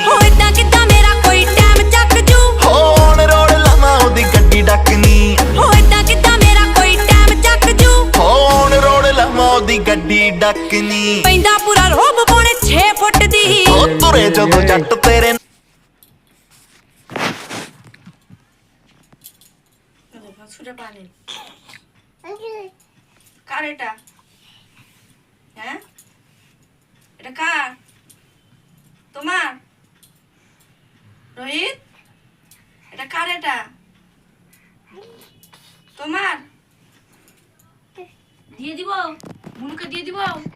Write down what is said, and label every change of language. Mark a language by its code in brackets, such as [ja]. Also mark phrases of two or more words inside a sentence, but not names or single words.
[pa] ਹੋ ਇਦਾਂ ਕਿੱਦਾਂ ਮੇਰਾ ਕੋਈ ਟਾਈਮ ਚੱਕ ਜੂ ਹੋਣ ਰੋੜ ਲਾਵਾਂ ਉਹਦੀ ਗੱਡੀ ਡੱਕਨੀ ਹੋ ਇਦਾਂ ਕਿੱਦਾਂ ਮੇਰਾ ਕੋਈ ਟਾਈਮ ਚੱਕ ਜੂ ਹੋਣ ਰੋੜ ਲਾਵਾਂ ਉਹਦੀ ਗੱਡੀ ਡੱਕਨੀ ਪੈਂਦਾ ਪੂਰਾ ਰੋਬ ਪੌਣੇ 6 ਫੁੱਟ ਦੀ ਓ ਤੁਰੇ ਜਦੋਂ ਜੱਟ ਤੇਰੇ [bn] ছুটে পানি কার এটা হ্যাঁ এটা কার তোমার রোহিত এটা কার এটা তোমার দিয়ে দিব মুনুকে দিয়ে দিব